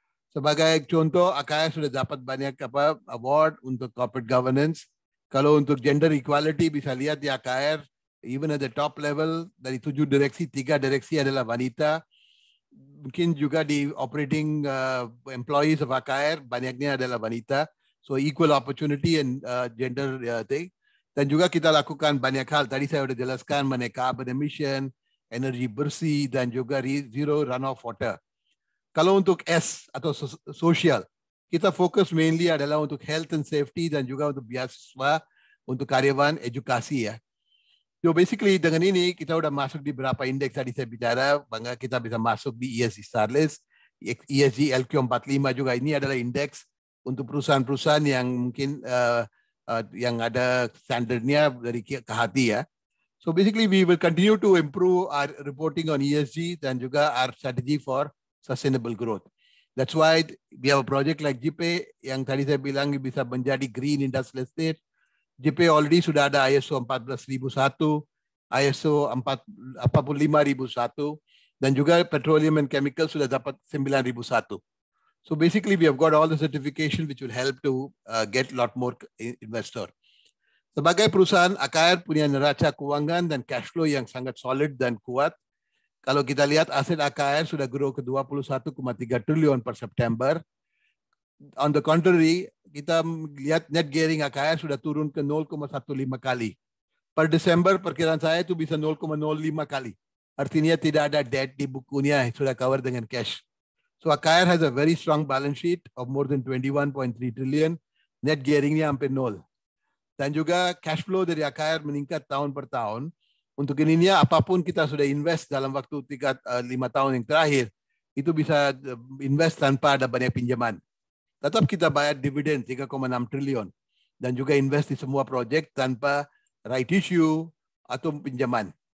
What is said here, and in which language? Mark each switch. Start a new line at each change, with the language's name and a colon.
Indonesian: Sebagai contoh, AKR sudah dapat banyak award untuk corporate governance. Kalau untuk gender equality bisa lihat di AKR,
English: even at the top level,
Indonesian: dari 7 direksi, 3 direksi adalah wanita. Mungkin juga di operating employees of AKR, banyaknya adalah wanita.
English: So equal opportunity and gender thing.
Indonesian: Dan juga kita lakukan banyak hal. Tadi saya sudah jelaskan mengenai carbon emission, energi bersih, dan juga zero runoff water. Kalau untuk S atau social, kita fokus mainly adalah untuk health and safety dan juga untuk beasiswa, untuk karyawan, edukasi ya. So basically dengan ini kita udah masuk di beberapa indeks tadi saya bicara, bangga kita bisa masuk di ESG Star List, ESG LQ45 juga. Ini adalah indeks untuk perusahaan-perusahaan yang mungkin yang ada standarnya dari Kahati ya.
English: So basically we will continue to improve our reporting on ESG
Indonesian: dan juga
English: our strategy for sustainable growth. That's why we have a project like JP
Indonesian: yang tadi saya bilang bisa menjadi
English: green industrial estate.
Indonesian: JP already sudah ada ISO 14001, ISO 45001, dan juga
English: petroleum and chemical
Indonesian: sudah dapat 9001.
English: So basically we have got all the certification which will help to get a lot more investor.
Indonesian: Sebagai perusahaan, AKR punya neraca keuangan dan cash flow yang sangat solid dan kuat. Kalau kita lihat aset AKR sudah grow ke 21,3 triliun per September.
English: On the contrary,
Indonesian: kita lihat net gearing AKR sudah turun ke 0,15 kali. Per Desember perkiraan saya itu bisa 0,05 kali. Artinya tidak ada debt di bukunya, sudah cover dengan cash.
English: So AKR has a very strong balance sheet of more than 21.3 trillion.
Indonesian: Net gearingnya hampir 0. Dan juga cash flow dari AKR meningkat tahun per tahun. Untuk ininya apapun kita sudah invest dalam waktu 5 tahun yang terakhir, itu bisa invest tanpa ada banyak pinjaman. Tetap kita bayar dividen 3,6 triliun dan juga invest di semua proyek tanpa right issue atau pinjaman.